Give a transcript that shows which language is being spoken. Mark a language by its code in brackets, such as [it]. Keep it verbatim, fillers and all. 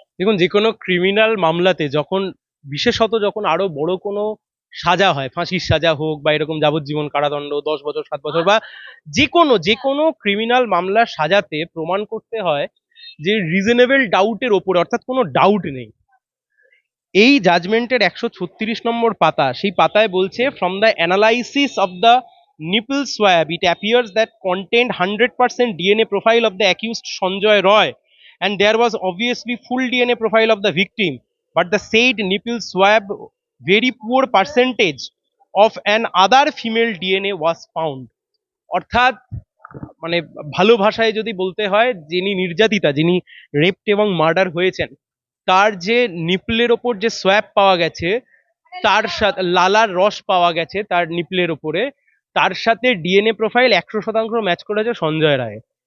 [bn] দেখুন, যে কোনো ক্রিমিনাল মামলাতে যখন বিশেষত যখন আরো বড় কোনো সাজা হয়, ফাঁসির সাজা হোক বা এরকম যাবজ্জীবন কারাদণ্ড দশ বছর সাত বছর বা যে কোনো যে কোনো ক্রিমিনাল মামলার সাজাতে প্রমাণ করতে হয় যে রিজনেবল ডাউটের ওপরে, অর্থাৎ কোনো ডাউট নেই। এই জাজমেন্টের একশো ছত্রিশ নম্বর পাতা, সেই পাতায় বলছে, [en] From the analysis of the nipple swab it appears that contained one hundred percent D N A profile of the accused Sanjay Roy and there was obviously full D N A profile of the victim, but the said nipple swab very poor percentage of an other female D N A was found. [bn] অর্থাৎ মানে ভালো ভাষায় যদি বলতে হয়, যিনি নির্যাতিতা, যিনি রেপড এবং মার্ডার হয়েছেন, তার যে নিপলের ওপর যে সোয়াব পাওয়া গেছে, তার সাথে লালার রস পাওয়া গেছে তার নিপলের ওপরে, তার সাথে ডিএনএ প্রোফাইল একশো শতাংশ ম্যাচ করেছে সঞ্জয় রায়।